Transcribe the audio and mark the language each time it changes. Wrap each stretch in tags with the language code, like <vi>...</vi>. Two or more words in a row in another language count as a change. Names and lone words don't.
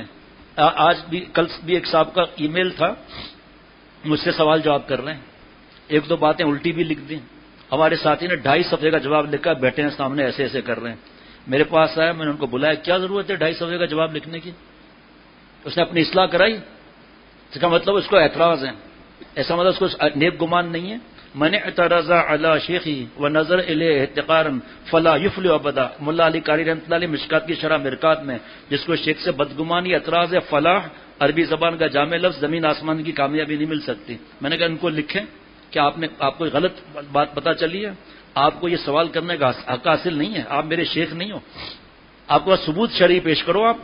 <ur>آج بھی کل بھی ایک صاحب کا ای میل تھا، مجھ سے سوال جواب کر رہے ہیں، ایک دو باتیں الٹی بھی لکھ دیں۔ ہمارے ساتھی نے 2.5 صفحے کا جواب لکھا، بیٹھے ہیں سامنے ایسے ایسے کر رہے ہیں۔ میرے پاس آیا، میں نے ان کو بلایا کیا ضرورت ہے 2.5 صفحے کا جواب لکھنے کی؟ اس نے اپنی اصلاح کرائی، اس کا مطلب اس کو اعتراض ہے، ایسا مطلب اس کو نیک گمان نہیں ہے۔</ur> <ar>من اعترض علی شیخی و نظر الیہ احتقارا فلا یفلح ابدا،</ar> <ur>ملا علی قاری</ur> <ar>رحمۃ اللہ علیہ</ar> <ur>مشکات کی شرح مرکات میں جس کو شیخ سے بدگمانی اعتراض ہے، فلاح عربی زبان کا جامع لفظ، زمین آسمان کی کامیابی نہیں مل سکتی۔ میں نے کہا ان کو لکھیں کہ آپ کو غلط بات پتہ چلی ہے، آپ کو یہ سوال کرنے کا حق حاصل نہیں ہے، آپ میرے شیخ نہیں ہو، آپ کو ثبوت شرعی پیش کرو آپ۔</ur>